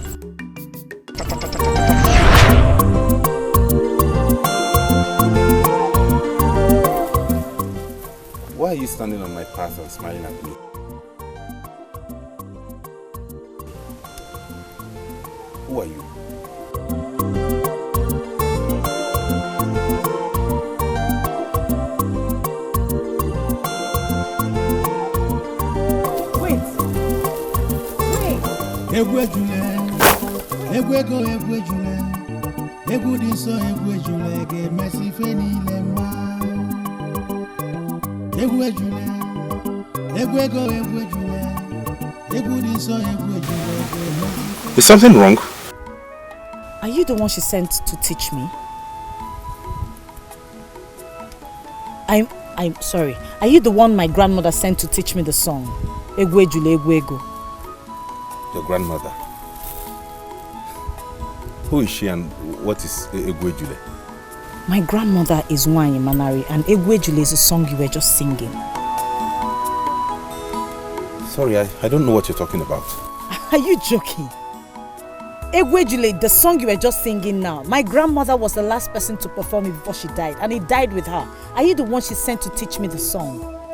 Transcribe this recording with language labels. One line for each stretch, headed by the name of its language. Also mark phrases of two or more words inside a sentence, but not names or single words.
English: Why are you standing on my path and smiling at me? Who are you?
Igbo: Egwu ejule, egwu ego egwu ejule, egwu dị nsọ egwu ejule ga-emesi ife niile mma. Egwu ejule, egwu ego egwu ejule, egwu dị nsọ egwu ejule ga-emesi.
English: Is something wrong? Are you the one she sent to teach me? I'm sorry. Are you the one my grandmother sent to teach me the song?
Igbo: Egwu ejule egwu ego.
English: Your grandmother. Who is she and what is egwu ejule? My grandmother is Nwanyi Manari and egwu ejule is a song you were just singing. Sorry, I don't know what you're talking about. Are you joking?
Igbo: Egwu ejule,
English: the song you were just singing now. My grandmother was the last person to perform it before she died, and it died with her. Are you the one she sent to teach me the song?